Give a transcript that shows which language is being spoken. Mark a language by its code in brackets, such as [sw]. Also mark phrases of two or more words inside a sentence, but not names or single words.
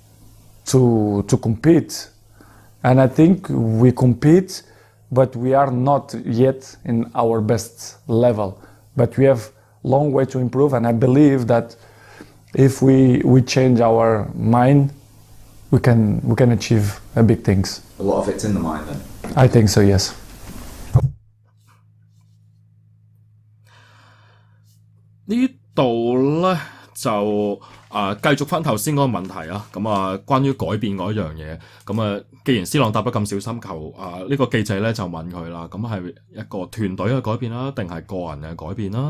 [en] To compete, and I think we compete, but we are not yet in our best level. But we have long way to improve, and I believe that if we change our mind, we can achieve big things. A lot of it's in the mind then. I think so, yes. [yue] 呢度咧就繼續翻頭先嗰個問題啊，咁關於改變嗰樣嘢，咁既然 C 朗答得咁小心球，呢個記者咧就問佢啦，咁係一個團隊嘅改變啦，定係個人嘅改變啦？